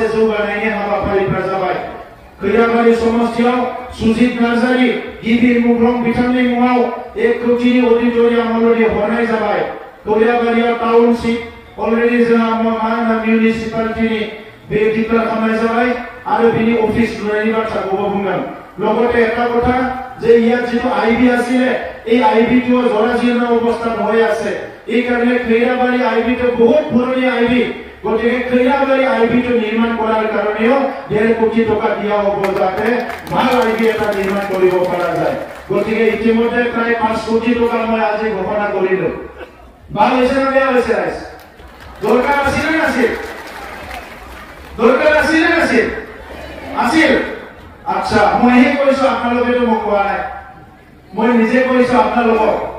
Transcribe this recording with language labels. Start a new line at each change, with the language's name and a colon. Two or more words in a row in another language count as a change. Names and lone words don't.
Bodo: जौगानायनि हाबाफारिफोरा जाबाय खैराबारि समष्टियाव सुजित नार्जारी गिबि मुंख्लं बिथांनि मुङाव 1 कोटिनि अडिटोरियाम अलरेडि हरनाय जाबाय खैराबारियाव
English: township already
Bodo: जोंहा मिउनिसिपालिटिनि बे डिक्लेयार खालामनाय जाबाय आरो बिनि अफिस लुनायनि बाथ्राखौबो बुंदों
Assamese: লগতে এটা কথা যে ইয়াত যেটো আইবি আছিলে এই আইবিটো জৰাজীৰ্ণ অৱস্থাত হৈ আছে এই কাৰণে খৈৰাবাৰী আইবিটো বহুত পুৰণি আইবি গতিকে খৈৰাবাৰী আইবিটো নিৰ্মাণ কৰাৰ কাৰণেও 1.5 কোটি টকা দিয়া হ'ব যাতে ভাল আইবি এটা নিৰ্মাণ কৰিব পৰা যায় গতিকে ইতিমধ্যে প্ৰায় 5 কোটি টকা মই আজি ঘোষণা কৰিলো ভাল হৈছে না বেয়া হৈছে ৰাইজ দৰকাৰ আছিল নে নাছিল দৰকাৰ আছিল নে নাছিল আছিল আচ্ছা মই হে কৈছো আপোনালোকেতো মোক কোৱা নাই মই নিজে কৈছো আপোনালোকক